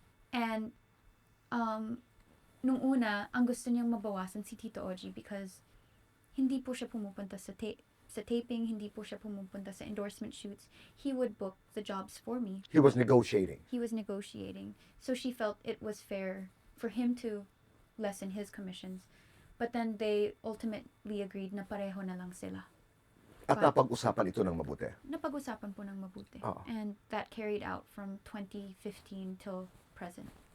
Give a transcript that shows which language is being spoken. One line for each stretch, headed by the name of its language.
Filipino: And, nung una, ang gusto niyang mabawasan si Tito Oji because hindi po siya pumupunta sa taping, hindi po siya pumupunta sa endorsement shoots.
English: He would book the jobs for me. He was negotiating. He was negotiating. So she felt it was fair for him to lessen his commissions. But then they ultimately agreed
Filipino: na pareho na lang sila. At napag-usapan ito ng mabuti. Napag-usapan po ng mabuti. Oo.
English: And that carried out from 2015 till present.